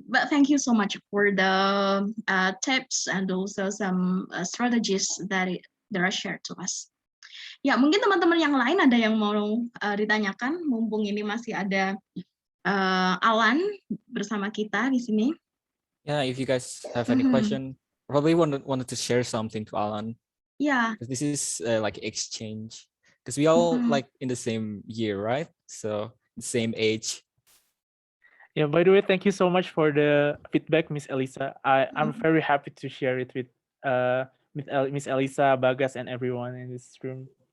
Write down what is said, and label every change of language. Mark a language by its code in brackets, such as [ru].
[en] But thank you so much for the tips and also some strategies that are shared to us. [id] Ya, mungkin teman-teman yang lain ada yang mau ditanyakan, mumpung ini masih ada Alan bersama kita di sini. [en] Yeah, if you guys have any question, probably wanted to share something to Alan. Yeah. This is like exchange, because we all like in the same year, right? So the same age. Yeah, by the way, thank you so much for the feedback, Miss Elisa. I'm very happy to share it with Miss Elisa, Bagas, and everyone in this room.